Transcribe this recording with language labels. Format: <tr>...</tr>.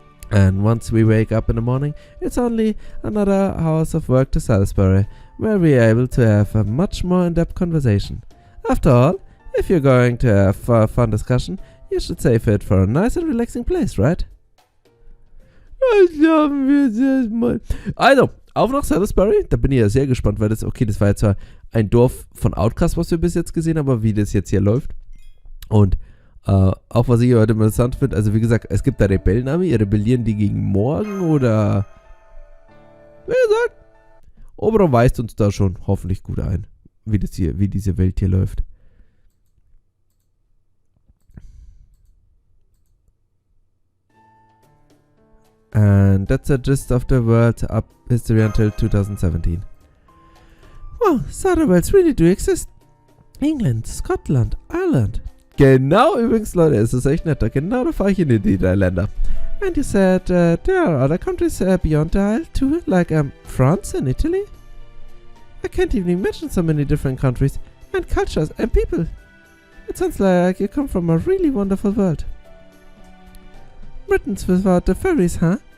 <en>And once we wake up in the morning, it's only another hours of work to Salisbury, where we are able to have a much more in-depth conversation. After all, if you're going to have a fun discussion, you should save it for a nice and relaxing place, right?</en> <de>Also, auf nach Salisbury. Da bin ich ja sehr gespannt, weil das war jetzt zwar ein Dorf von Outcast, was wir bis jetzt gesehen haben, aber wie das jetzt hier läuft. Und auch was ich heute interessant finde, also wie gesagt, es gibt da Rebellenarmee, rebellieren die gegen morgen oder wie gesagt, Oberon weist uns da schon hoffentlich gut ein, wie diese Welt hier läuft.</de> <en>And that's the gist of the world up history until 2017. Wow, Satterwells really do exist. England, Scotland, Ireland.</en> <de>Genau, übrigens, Leute, es ist echt nett. Genau, da fahre ich in die 3 Länder.</de> <en>And you said there are other countries beyond the Isle too, like France and Italy? I can't even imagine so many different countries and cultures and people. It sounds like you come from a really wonderful world. Britain's without the fairies, huh?</en>